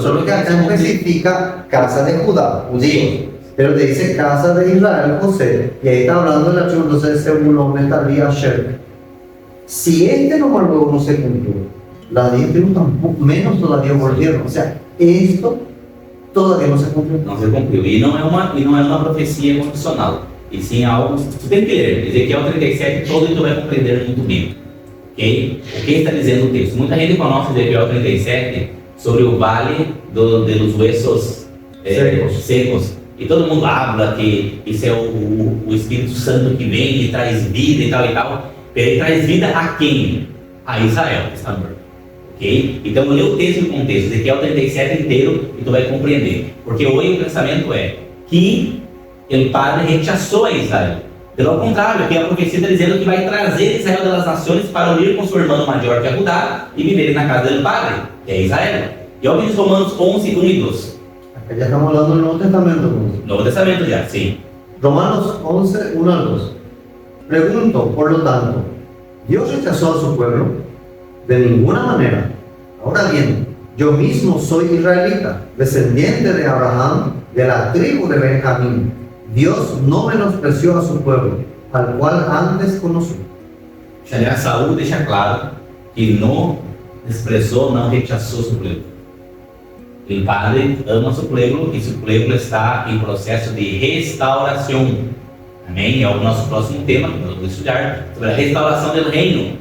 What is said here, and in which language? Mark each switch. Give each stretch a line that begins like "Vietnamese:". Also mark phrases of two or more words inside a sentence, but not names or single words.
Spanish: Solo que acá especifica casa de Judá, judíos. Pero te dice casa de Israel, José, y ahí está hablando de la tribu, entonces Zebulón, Neftalí, Asher. Si este nomás luego no se cumplió, las 10 tribus tampoco, menos todavía volvieron. O sea, esto todavía no se cumplió.
Portuguese: Não se cumpriu. E não é uma profecia emocional. E sim algo. Você tem que ler. Ezequiel 37, todo mundo vai compreender muito bem. Ok? O que está dizendo o texto? Muita gente conhece Ezequiel 37 sobre o vale
Spanish: de los huesos secos.
Portuguese: E todo mundo habla que isso é o Espírito Santo que vem e traz vida e tal e tal. Ele traz vida a quem? A Israel, que está morto. Ok? Então, lê o texto no contexto, Ezequiel 37 inteiro, e tu vai compreender. Porque hoje o pensamento é que o Padre rechaçou a Israel. Pelo contrário, aqui a profecia está dizendo que vai trazer Israel das nações para unir com seu irmão maior que é Judá e viver na casa do Padre, que é Israel. E olha diz Romanos 11, 1 e 2.
Spanish: Acá ya estamos hablando del Nuevo Testamento.
Portuguese: Novo Testamento já, sim.
Spanish: Romanos 11, 1 al 2. Pregunto, por lo tanto, ¿Dios rechazó a su pueblo? De ninguna manera. Ahora bien, yo mismo soy israelita, descendiente de Abraham, de la tribu de Benjamín. Dios no menospreció a su pueblo, al cual antes conoció.
Portuguese: Aliás, Saúl deixa claro que não desprezou, não rechaçou seu pueblo. O Padre ama seu pueblo e seu pueblo está em processo de restauração. Amém? É o nosso próximo tema que nós vamos estudar sobre a restauração do reino.